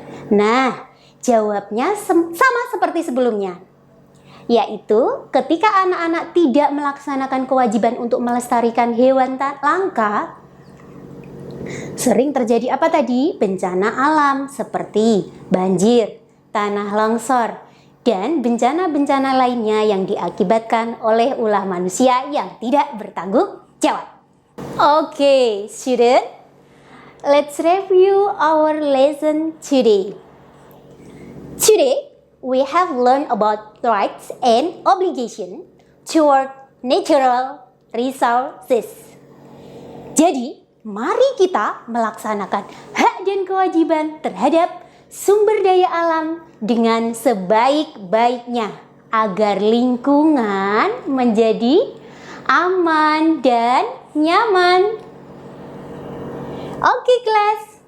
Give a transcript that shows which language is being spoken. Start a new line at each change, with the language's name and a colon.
Indonesian: Nah, jawabnya sama seperti sebelumnya, yaitu ketika anak-anak tidak melaksanakan kewajiban untuk melestarikan hewan langka, sering terjadi apa tadi? Bencana alam seperti banjir, tanah longsor, dan bencana-bencana lainnya yang diakibatkan oleh ulah manusia yang tidak bertanggung jawab.
English: Oke, student, let's review our lesson today. Today, we have learned about rights and obligation toward natural resources.
Indonesian: Jadi, mari kita melaksanakan hak dan kewajiban terhadap sumber daya alam dengan sebaik-baiknya agar lingkungan menjadi aman dan nyaman. Oke, kelas.